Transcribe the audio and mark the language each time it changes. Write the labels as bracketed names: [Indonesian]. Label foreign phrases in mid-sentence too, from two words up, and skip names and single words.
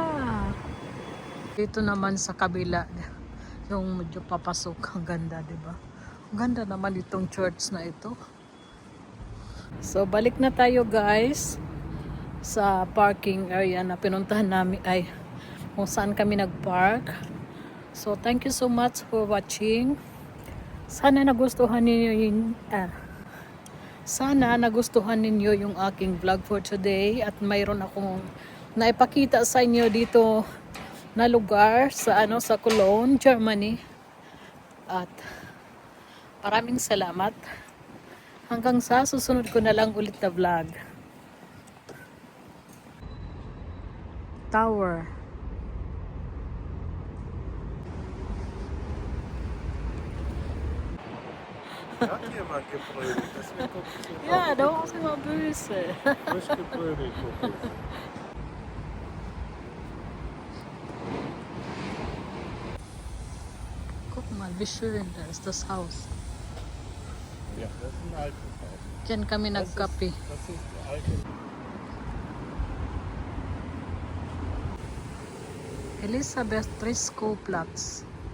[Filipino] Dito naman sa kabila, yung medyo papasok, ang ganda, di ba? Ang ganda naman itong church na ito. So, balik na tayo guys sa [English] parking area [Filipino] na pinuntahan namin, ay kung saan kami nagpark. [English] So, thank you so much for watching. [Filipino] Sana nagustuhan ninyo yung aking vlog [English] for today [Filipino] at mayroon akong naipakita sa inyo dito na lugar sa sa Cologne, Germany. At maraming salamat. Hanggang sa susunod ko na lang ulit na vlog. Tower. [German] Hat jemand gebrüllt? Das wäre kompliziert. Ja, da war sie mal böse. Frisch gebrüllt, guck. Guck mal, wie schön da ist das Haus. Ja, das ist ein altes Haus. [Filipino] Diyan kami nagkape. [German] Das ist der alte. Elisabeth Trisco Platz.